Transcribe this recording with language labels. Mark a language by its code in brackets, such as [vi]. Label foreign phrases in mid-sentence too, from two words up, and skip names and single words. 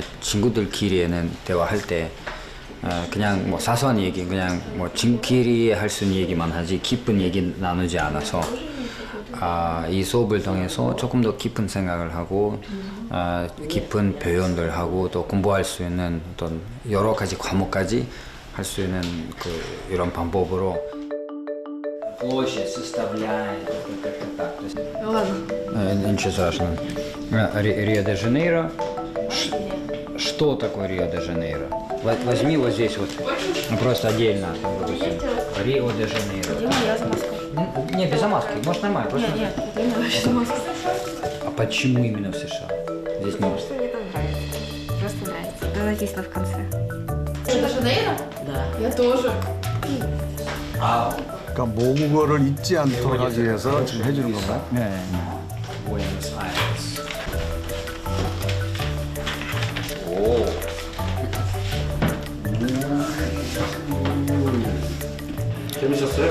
[ko] 친구들끼리에는 대화할 때 그냥 뭐 사소한 얘기 그냥 뭐 친구끼리 할 수 있는 얘기만 하지 깊은 얘기 나누지 않아서 이 수업을 통해서 조금 더 깊은 생각을 하고 깊은 표현들 하고 또 공부할 수 있는 어떤 여러 가지 과목까지 할 수 있는 그 이런 방법으로 [ru] площадь составляет как-то так. Ничего страшного. Рио-де-Жанейро. Что такое Рио-де-Жанейро? Возьми вот здесь вот, просто отдельно. Рио-де-Жанейро. Я за Москву. Не, без маски, может нормально. Просто... Нет, это именно за Москву. А почему именно в США? Здесь не Что мне там нравится. Просто нравится. Это написано в конце. рио-де-жанейро? Да. Я тоже. [ko] 그러니까 모국어를 잊지 않도록 하기 위해서 지금 해주는 건가요? 네. Buenos-Aires. 오. 재밌었어요?